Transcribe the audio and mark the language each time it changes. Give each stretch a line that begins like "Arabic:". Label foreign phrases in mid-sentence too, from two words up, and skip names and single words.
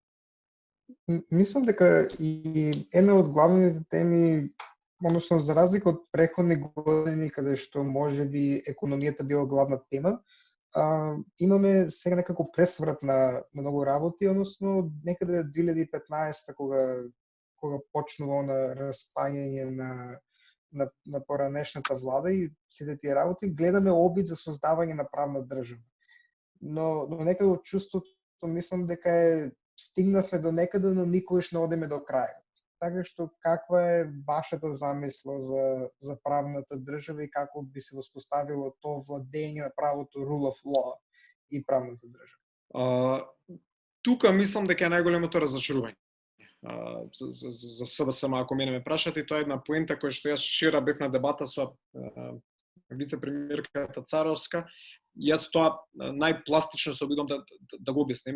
Macedonian: Мислам дека и една од главните теми, односно за разлика од преходни години каде што можеби економијата била главна тема, имаме сега некако пресврат на многу работи, односно некаде 2015 кога почнува на распаѓање на поранешната влада и сите тие работи, гледаме обид за создавање на правна држава. Но некако чувството мислам дека стигнавме до некаде, но никогаш не одиме до крајот. Така што каква е вашата замисла за правната држава и како би се воспоставило тоа владење на правото,
English: rule of law
Macedonian: и правната држава? Тука мислам дека е најголемото разочарување. За СДСМ, ако мене ме прашате, и тоа е една поента која што јас вчера бев на дебата со вице-премиерката Царовска. Јас тоа најпластично се обидам да го објасним.